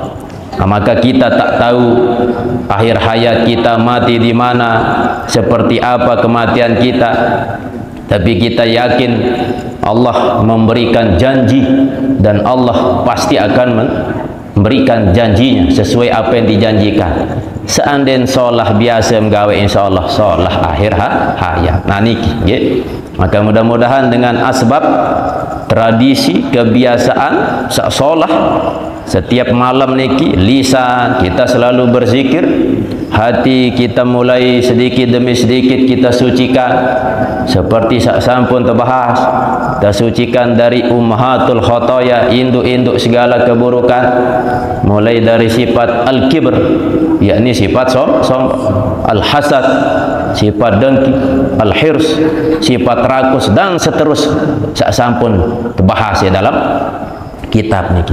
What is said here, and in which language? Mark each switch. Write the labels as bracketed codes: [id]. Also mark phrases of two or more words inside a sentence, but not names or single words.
[id] Maka kita tak tahu akhir hayat kita mati di mana, seperti apa kematian kita, tapi kita yakin Allah memberikan janji dan Allah pasti akan memberikan janjinya sesuai apa yang dijanjikan. [sas] Seandainya solah biasa menggawe, insyaallah solah akhir hayat. [id] Nah niki, maka mudah-mudahan dengan asbab tradisi kebiasaan solah setiap malam niki, lisan kita selalu berzikir, hati kita mulai sedikit demi sedikit kita sucikan, seperti [sas] sampun terbahas, [id] kita sucikan dari [ar] أمهات الخطايا, [id] induk-induk segala keburukan, mulai dari sifat al-kibr, yakni sifat sombong, al-hasad, sifat dengki, al-hirs, sifat rakus, dan seterusnya [sas] sampun terbahas [id] ya dalam kitab niki.